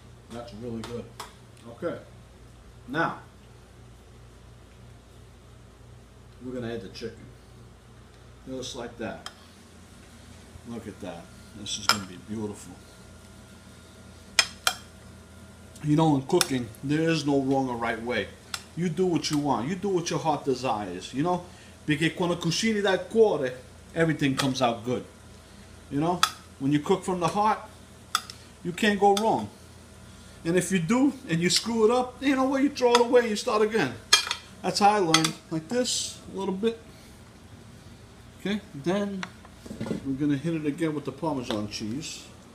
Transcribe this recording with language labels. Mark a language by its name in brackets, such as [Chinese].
[English] That's really good. Okay. Now, we're going to add the chicken. Just like that. Look at that. This is going to be beautiful. You know, in cooking, there is no wrong or right way. You do what you want. You do what your heart desires. You know? [Italian] Perché quando cucini dal cuore, [English] everything comes out good. You know? When you cook from the heart, you can't go wrong. And if you do, and you screw it up, you know what? You throw it away and you start again. That's how I learned. Like this, a little bit. Okay? Then, we're going to hit it again with the Parmesan cheese.